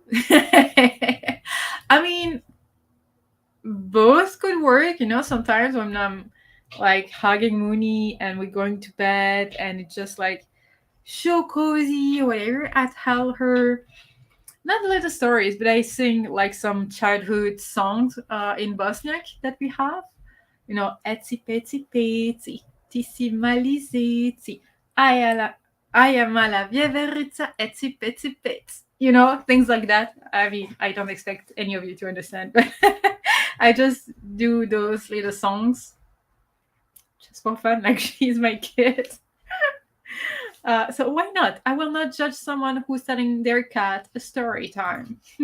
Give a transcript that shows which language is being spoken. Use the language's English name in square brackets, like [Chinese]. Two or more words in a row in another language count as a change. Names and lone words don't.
[English] I mean, both could work, sometimes when I'm like hugging Mooney and we're going to bed and it's just like so cozy or whatever, I tell her not little stories, but I sing like some childhood songs in Bosniak that we have. [Bosnian] Etsy petsy petsy, ti si malizici, aja mala vjeverica, etsy petsy pets. [English] Things like that. I mean, I don't expect any of you to understand, but I just do those little songs just for fun. Like, she's my kid. So why not? I will not judge someone who's telling their cat a story time.